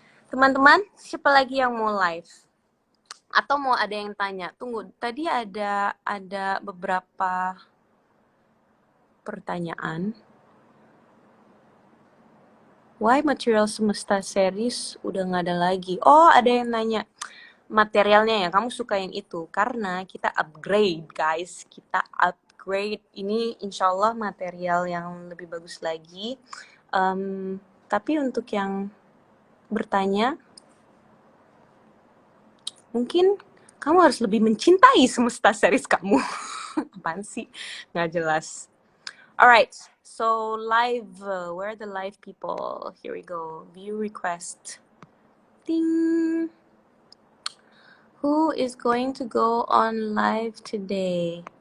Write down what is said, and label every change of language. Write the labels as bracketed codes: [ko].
[id] Teman-teman, siapa lagi yang mau live? Atau mau ada yang tanya? Tunggu, tadi ada beberapa pertanyaan. Why Material Semesta series udah nggak ada lagi? Oh, ada yang nanya materialnya ya, kamu suka yang itu? Karena kita upgrade, guys. Kita upgrade. Ini insya Allah material yang lebih bagus lagi. Tapi untuk yang bertanya, mungkin kamu harus lebih mencintai semesta series kamu. Apaan sih? Nggak jelas. [en] Alright, so live, where are the live people? Here we go. View request. Ding. Who is going to go on live today?